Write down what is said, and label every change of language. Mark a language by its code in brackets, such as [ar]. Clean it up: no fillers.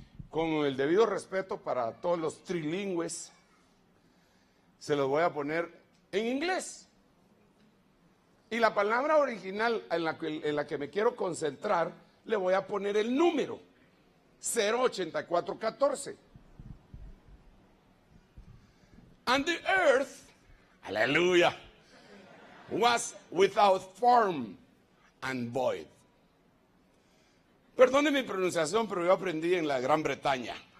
[es] Con el debido respeto para todos los trilingües, se los voy a poner en inglés. Y la palabra original en la que me quiero concentrar, le voy a poner el número 08414. [en] And the earth, aleluya, was without form and void. [es] Perdone mi pronunciación, pero yo aprendí en la Gran Bretaña.